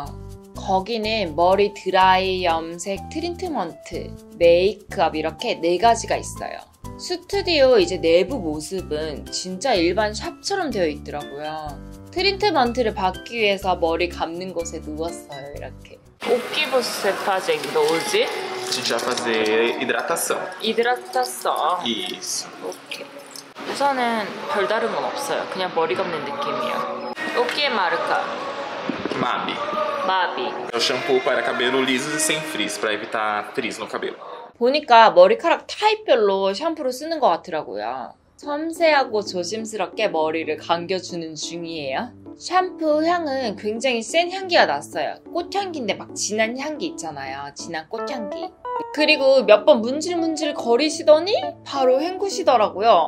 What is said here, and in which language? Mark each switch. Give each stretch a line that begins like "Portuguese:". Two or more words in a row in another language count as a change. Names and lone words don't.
Korean: 거기는 머리 드라이, 염색, 트리트먼트, 메이크업 이렇게 4가지가 있어요. 스튜디오 이제 내부 모습은 진짜 일반 샵처럼 되어 있더라고요. 트리트먼트를 받기 위해서 머리 감는 곳에 누웠어요, 이렇게.
Portuguese: O que você fazendo hoje? A gente vai fazer hidratação. Hidratação. Isso.
Korean: 오케이. 우선은 별다른 건 없어요. 그냥 머리 감는 느낌이에요.
Portuguese: O que é marca? MAB.
Korean: 마비.
Portuguese: É o shampoo para cabelo liso e sem frizz, para evitar frizz no cabelo.
Korean: 보니까 머리카락 타입별로 샴푸를 쓰는 것 같더라고요. 섬세하고 조심스럽게 머리를 감겨주는 중이에요. 샴푸 향은 굉장히 센 향기가 났어요. 꽃향기인데 막 진한 향기 있잖아요. 진한 꽃향기. 그리고 몇 번 문질문질 거리시더니 바로 헹구시더라고요.